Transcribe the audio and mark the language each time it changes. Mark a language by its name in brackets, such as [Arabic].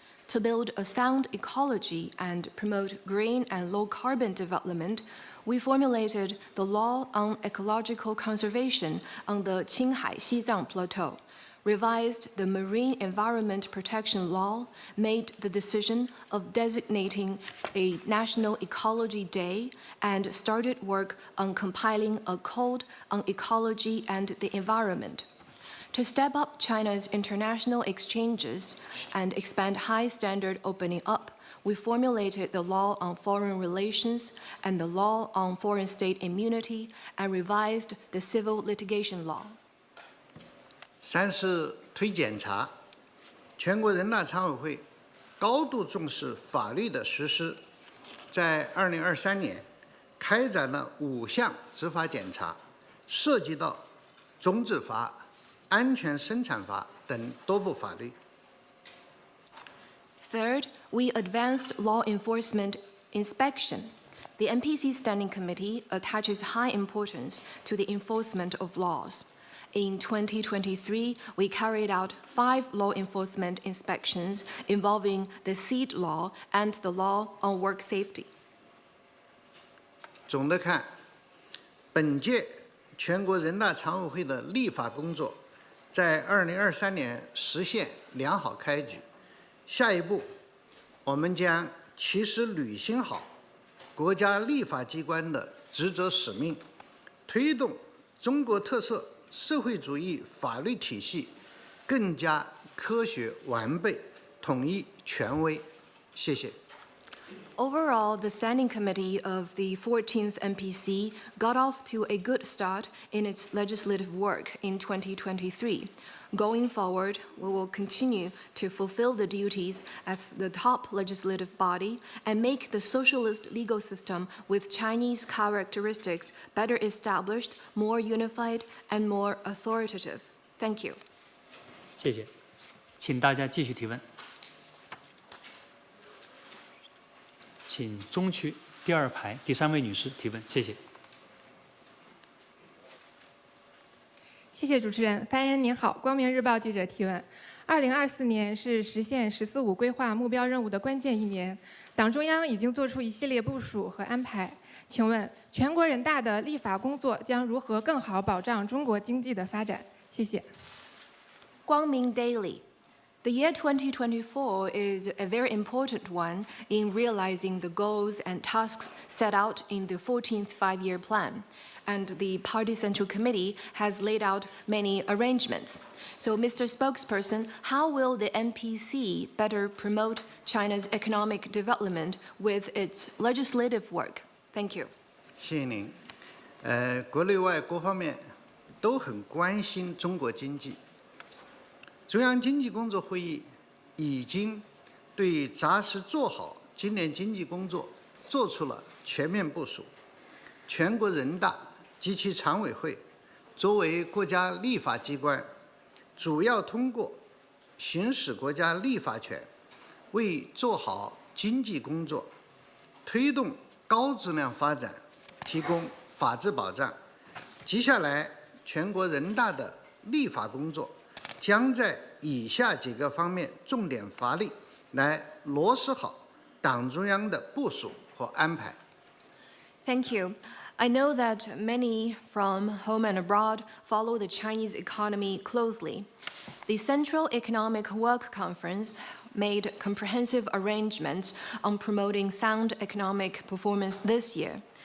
[English] To build a sound ecology and promote green and low-carbon development, we formulated the law on ecological conservation on the Qinghai-Xizang Plateau, revised the Marine Environment Protection Law, made the decision of designating a National Ecology Day, and started work on compiling a code on ecology and the environment. To step up China's international exchanges and expand high-standard opening up, we formulated the law on foreign relations and the law on foreign state immunity, and revised the civil litigation law. [Chinese] 三是推检查，全国人大常委会高度重视法律的实施，在2023年开展了5项执法检查，涉及到种子法、安全生产法等多部法律。 [English] Third, we advanced law enforcement inspection. The NPC Standing Committee attaches high importance to the enforcement of laws. In 2023, we carried out 5 law enforcement inspections involving the seed law and the law on work safety. [Chinese] 总的看，本届全国人大常委会的立法工作在2023年实现良好开局。下一步，我们将切实履行好国家立法机关的职责使命，推动中国特色社会主义法律体系更加科学完备、统一权威。谢谢。 [English] Overall, the Standing Committee of the 14th NPC got off to a good start in its legislative work in 2023. Going forward, we will continue to fulfill the duties as the top legislative body and make the socialist legal system with Chinese characteristics better established, more unified, and more authoritative. Thank you. [Chinese] 谢谢，请大家继续提问。请中区第2排第3位女士提问，谢谢。谢谢主持人。发言人您好，光明日报记者提问。2024年是实现“十四五”规划目标任务的关键一年，党中央已经做出一系列部署和安排。请问，全国人大的立法工作将如何更好保障中国经济的发展？谢谢。 [English] 光明 Daily.The year 2024 is a very important one in realizing the goals and tasks set out in the 14th Five-Year Plan, and the Party Central Committee has laid out many arrangements. So, Mr. Spokesperson, how will the NPC better promote China's economic development with its legislative work? Thank you. [Chinese] 谢谢您。国内外各方面都很关心中国经济。中央经济工作会议已经对扎实做好今年经济工作做出了全面部署。全国人大及其常委会作为国家立法机关，主要通过行使国家立法权，为做好经济工作、推动高质量发展提供法治保障。接下来，全国人大的立法工作将在以下几个方面重点发力，来落实好党中央的部署和安排。 [English] Thank you. I know that many from home and abroad follow the Chinese economy closely. The Central Economic Work Conference made comprehensive arrangements on promoting sound economic performance this year.